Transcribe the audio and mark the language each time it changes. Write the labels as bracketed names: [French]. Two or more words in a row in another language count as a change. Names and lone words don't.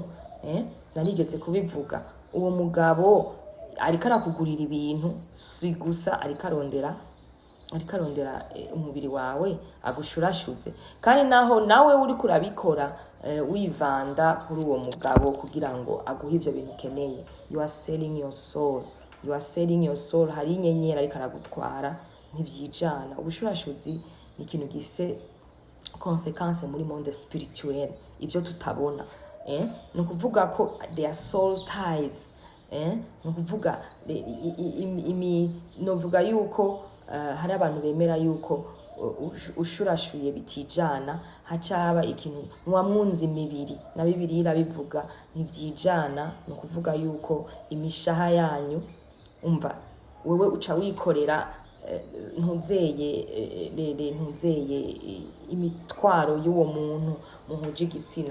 [Rundi] Narigeze kubivuga, uwo mugabo ariko arakugurira ibintu si gusa ariko arondera umubiri wawe agushurashuze, kandi naho nawe uri kurabikora wivanda kuri uwo mugabo kugira ngo aguhe ivyo bintu ukeneye. [English] You are selling your soul. [Rundi] Hari inyenyeri ariko aragutwara ntibyijana. Ubushurashuzi ni ikintu gise consequence muri [French] monde spirituel, [Rundi] ivyo tutabona. No kuvuga ko [English] their soul ties. [Rundi] No kuvuga novuga yuko hari abantu bemera yuko ushurashuye bitijana hacaba ikintu mwamwunzi imibiri, na Bibiliya irabivuga ntibyijana. No kuvuga yuko imishaha yanyu umva wewe uca wikorera ntuzeye imitwaro y'uwo muntu muhuje igitsina.